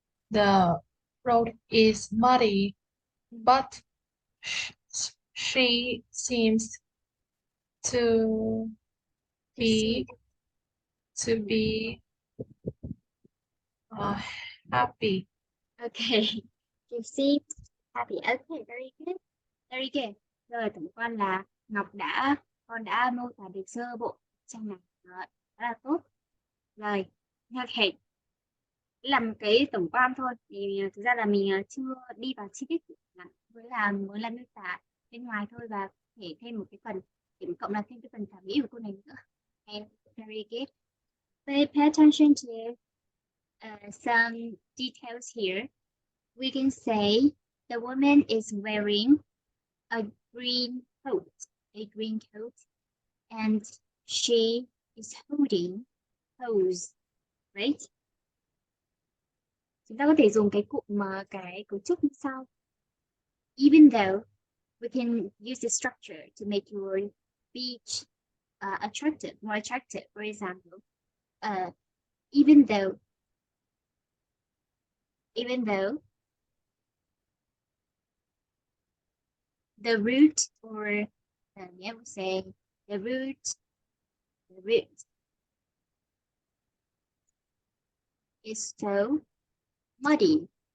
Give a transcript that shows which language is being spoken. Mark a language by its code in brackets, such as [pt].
[en] The road is muddy, but she seems to be happy. Okay. You see happy. Okay, very good. Very good. [vi] Rồi tổng quan là con đã mô tả được sơ bộ trang này rồi, rất là tốt. Rồi, ok. Làm cái tổng quan thôi. Thì thực ra là mình chưa đi vào chi tiết mới là miêu tả bên ngoài thôi và có thể thêm một cái phần điểm cộng là thêm cái phần thẩm mỹ của cô này nữa. [en] Okay, very good. Pay attention to some details here. We can say the woman is wearing a green coat, and she is holding hose, right? [vi] Chúng ta có thể dùng cái cụm cái cấu trúc như sau. [en] Even though we can use the structure to make your speech more attractive. For example, even though the route, or we'll say the route is so muddy.